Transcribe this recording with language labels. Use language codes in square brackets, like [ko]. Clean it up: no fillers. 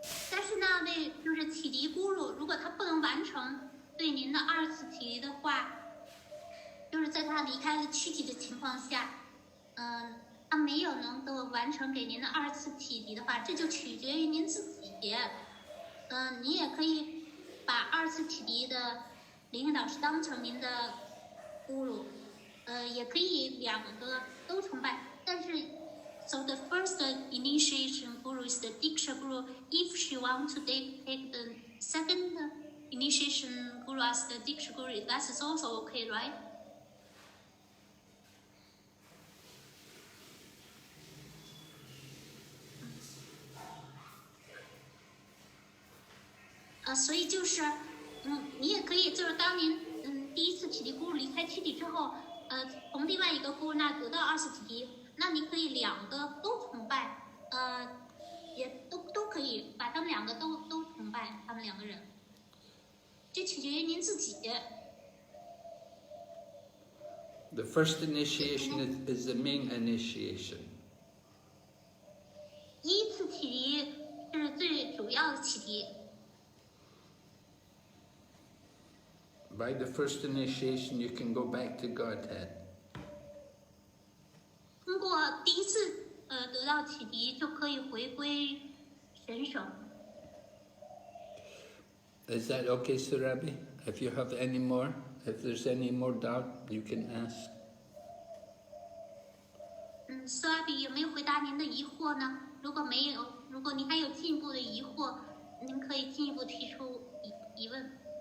[zh] 但是那位就是启迪 guru， 如果他不能完成对您的二次启迪的话，就是在他离开了躯体的情况下，他没有能够完成给您的二次启迪的话，这就取决于您自己。你也可以把二次启迪的灵性导师当成您的 guru， 也可以两个都崇拜。但是 [en] ，so the first initiation guru is the Diksha guru. If she wants to take the second initiation guru as the Diksha guru, that is also okay, right? [zh] 所以就是，你也可以就是当您第一次启迪 guru 离开躯体之后，从另外一个 guru 那得到二次启迪，那你可以两个都崇拜，也都可以把他们两个都崇拜，他们两个人，这取决于您自己。 [en] The first initiation is the main initiation. [zh] 一次启迪是最主要的启迪。 [en] By the first initiation, you can go back to Godhead. [zh] 通过第一次得到启迪，就可以回归神手。 [en] Is that okay, Surabi? If you have any more, if there's any more doubt, you can ask. [zh] 苏阿比有没有回答您的疑惑呢？如果没有，如果您还有进一步的疑惑，您可以进一步提出疑问。